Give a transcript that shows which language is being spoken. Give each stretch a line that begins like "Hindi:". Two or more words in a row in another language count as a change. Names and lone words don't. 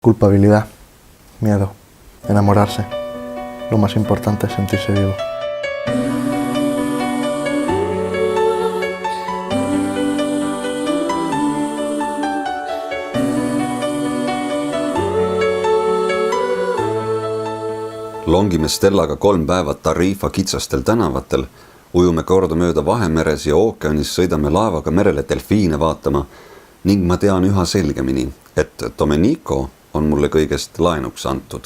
Spanish: Culpabilidad, miedo, enamorarse. Lo más importante es sentirse vivo.
Estonian: Longime Stellaga 3 päeva Tarifa kitsastel tänavatel, ujume kordamööda Vahemeres ja ookeanis sõidame laevaga merele delfiine vaatama ning ma tean üha selgemini, et Domenico on mulle kõigest laenuks antud.